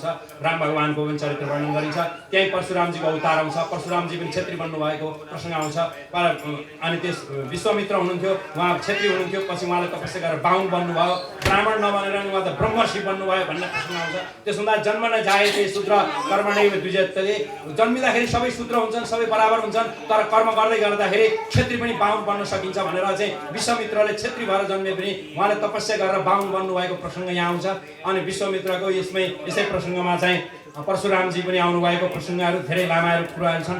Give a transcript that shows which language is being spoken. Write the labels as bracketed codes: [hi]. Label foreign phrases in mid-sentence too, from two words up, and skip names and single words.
[ne] राम भगवानको पनि चरित्र वर्णन गरिन्छ। त्यही परशुरामजीको अवतार आउँछ, परशुरामजी पनि क्षत्रिय बन्नुभएको प्रसङ्ग आउँछ। अनि त्यस विश्वामित्र हुनुहुन्थ्यो, उहाँ क्षत्रिय हुनुहुन्थ्यो, पछि उहाँले तपस्या गरेर बाहुन बन्नुभयो, ब्राह्मण नबनेर उहाँ त ब्रह्मर्षि बन्नुभयो भन्ने प्रसङ्ग आउँछ। [sa] त्यसभन्दा जन्म नै जायते शूद्र कर्मणैव द्विजते, [ne] जन्मिँदाखेरि सबै शूद्र हुन्छन्, सबै बराबर हुन्छन्, तर कर्म गर्दै गर्दाखेरि क्षत्रिय पनि बाहुन बन्न सकिन्छ भनेर चाहिँ विश्वामित्रले क्षत्रिय भएर जन्मे पनि उहाँले तपस्या गरेर बाहुन बन्नुभएको प्रसङ्ग यहाँ आउँछ। अनि विश्वामित्रको यसै प्रसङ्गमा चाहिँ परशुरामजी पनि आउनुभएको प्रसङ्गहरू धेरै लामाहरू कुराहरू छन्।